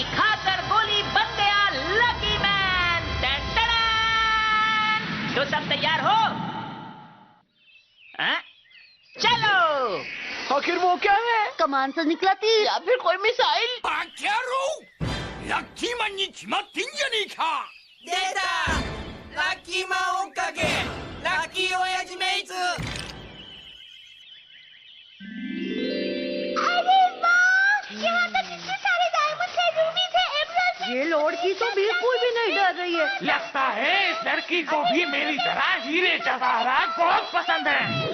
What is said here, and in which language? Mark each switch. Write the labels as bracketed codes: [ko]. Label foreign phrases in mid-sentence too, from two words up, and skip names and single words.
[hi] खाकर गोली बन गया लकी मैन। टन टन। तो सब तैयार हो? चलो। आखिर वो क्या है? कमान से निकला तीर या फिर कोई मिसाइल। [ja] लकी मैन に決まってんじゃねえか。出たラッキーマン追っかけラッキー親父メイツ [hi] अरे वाह! यहाँ तो कितने सारे डायमंड्स हैं, रूबीज हैं, एमराल्ड्स हैं। ये लड़की तो बिल्कुल भी नहीं डर रही है। लगता है इस लड़की को भी मेरी तरह हीरे जवाहरात बहुत पसंद है।